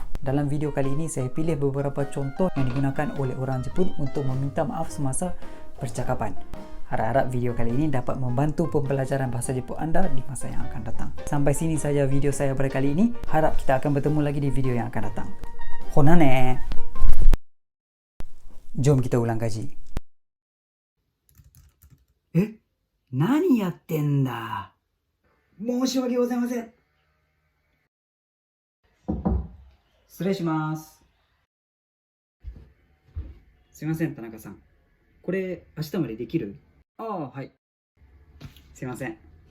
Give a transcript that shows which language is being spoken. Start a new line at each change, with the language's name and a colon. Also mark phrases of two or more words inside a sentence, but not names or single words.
Malay: Dalam video kali ini saya pilih beberapa contoh yang digunakan oleh orang Jepun untuk meminta maaf semasa percakapan. Harap-harap video kali ini dapat membantu pembelajaran bahasa Jepun anda di masa yang akan datang. Sampai sini saja video saya pada kali ini. Harap kita akan bertemu lagi di video yang akan datang. Honane! Jom kita ulang kaji.
Japanese: 何やってんだ? 申し訳ございません。失礼します。すいません、田中さん。これ明日までできる？はい。すいません。